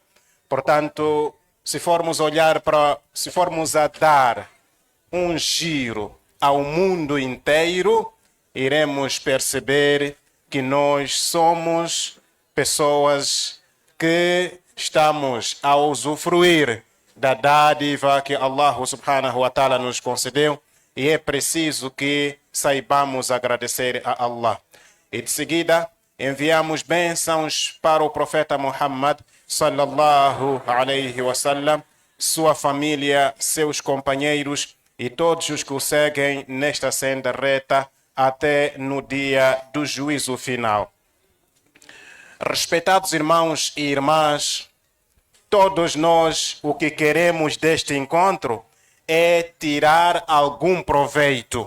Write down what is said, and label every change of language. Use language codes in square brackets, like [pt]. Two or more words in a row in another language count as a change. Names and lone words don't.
[pt] Portanto, se formos a dar um giro ao mundo inteiro, iremos perceber que nós somos pessoas que estamos a usufruir da dádiva que Allah [ar] سبحانه وتعالى [pt] nos concedeu, e é preciso que saibamos agradecer a Allah. E de seguida, enviamos bênçãos para o profeta Muhammad [ar] صلى الله عليه وسلم, [pt] sua família, seus companheiros e todos os que o seguem nesta senda reta até no dia do juízo final. Respeitados irmãos e irmãs, todos nós o que queremos deste encontro é tirar algum proveito.